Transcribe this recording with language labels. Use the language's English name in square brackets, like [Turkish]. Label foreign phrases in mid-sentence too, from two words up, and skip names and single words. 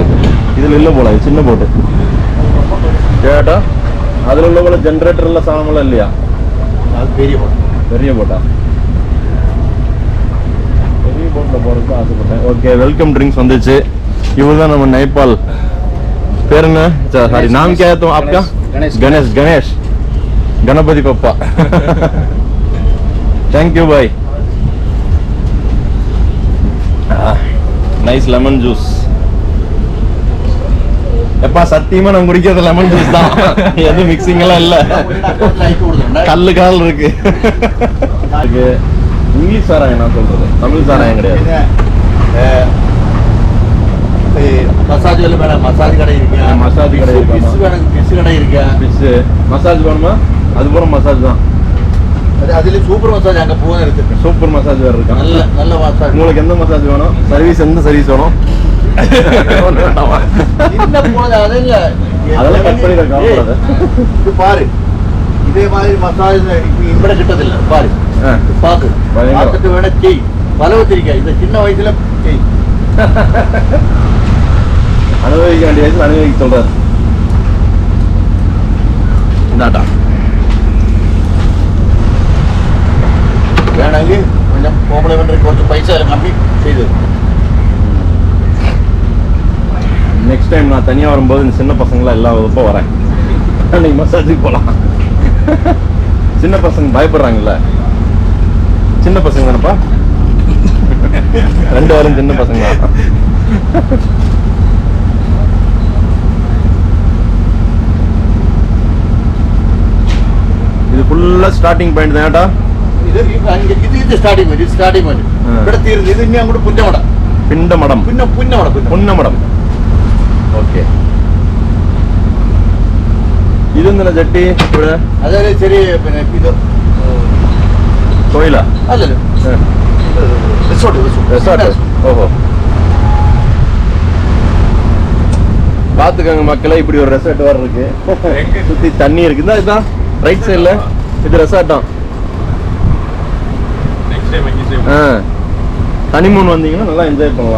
[Tamil] இதில் இல்லை போல, இது சின்ன போட்டு கேட்டா. அதில் உள்ள போல ஜென்ரேட்டர்லாம் சாமான்லாம் இல்லையா? அது பெரிய போட்டு. பெரிய போட்டா? பெரிய போட்டில் போகிறதுக்கு ஆசைப்பட்டேன். ஓகே, [English] welcome drinks [Tamil] வந்துச்சு. இவர் தான் நம்ம நேபாள். பேர் என்ன? சாரி, [Hindi] नाम क्या है तो आपका? गणेश. गणेश गणपति पप्पा. [English] thank you भाई. nice lemon juice. [Tamil] எப்பா சத்தியமா நான் குடிக்கிறது [English] lemon juice [Tamil] தான், எதுவும் மிக்சிங் எல்லாம் இல்ல. கல்லு கால் இருக்கு. இங்கிலீஷ் சாராயம் நான் சொல்றது, தமிழ் சாராயம் கிடையாது. மசாஜ் மசாஜ் கடை இருக்கு, மசாஜ் கடை இருக்கு, ஃபிஷ் கடை இருக்கு. [English] fish massage [Tamil] வேணுமா? அது பூரா மசாஜ் தான். [Malayalam] അതിൽ [English] super massage [Malayalam] അങ്ങ് പോകുന്ന എടുത്തിട്ട് [English] super massage [Tamil] வேற இருக்கா? [Malayalam] നല്ല നല്ല മസാജ്. [Tamil] உங்களுக்கு எந்த மசாஜ் வேணும்? சர்வீஸ் எந்த சர்வீஸ் வேணும்? அதெல்லாம் கட் பண்ணி காமிக்கிறது. இது பாரு, இதே மாதிரி மசாஜ் [Malayalam] ഇവിടെ കിട്ടത്തില്ല. [Tamil] பாரு பாக்கு பார்த்துட்டு வேணா செய். பலவத்திரிக்கா இந்த சின்ன வயசுல செய். அனுபவிக்க வேண்டிய வயசுல அனுபவிக்க சொல்றாரு. இந்தாட்டா [Malayalam] വേണമെങ്കിൽ கொஞ்சம் കോംപ്ലിമെന്ററി കുറച്ച് പൈസ കമ്മി ചെയ്തു. [English] next time [Tamil] நான் தனியாக வரும்போது இந்த சின்ன பசங்களாம் எல்லா வகுப்போ வரேன். அன்னைக்கு மசாஜுக்கு போகலாம். சின்ன பசங்க பயப்படுறாங்கல்ல, சின்ன பசங்க தானப்பா, 2 வாரம் சின்ன பசங்க தான். இது ஃபுல்லாக [English] starting point [Tamil] தான்டா. [Malayalam] ഇത് [English] starting point. starting point [Malayalam] ഇവിടെ തീർന്നു. ഇത് ഇനി അങ്ങോട്ട് പുന്നമടം. പിണ്ടമടം പുന്നമടം. ഓക്കെ. ഇതെന്താ ചട്ടി ഇവിടെ? അതായത് ചെറിയ പിന്നെ ഇത് തൊഴിലാ? അല്ലല്ലോ, [Tamil] ரெசார்ட். ஓஹோ, பாத்துக்கங்க மக்களே, இப்படி ஒரு ரெசார்ட் வேற இருக்கு. சுத்தி தண்ணி இருக்கு. இதான் [English] right side [Tamil] இது ரெசார்ட் தான். ஹனிமூன் வந்தீங்கன்னா நல்லா என்ஜாய் பண்ணலாம்.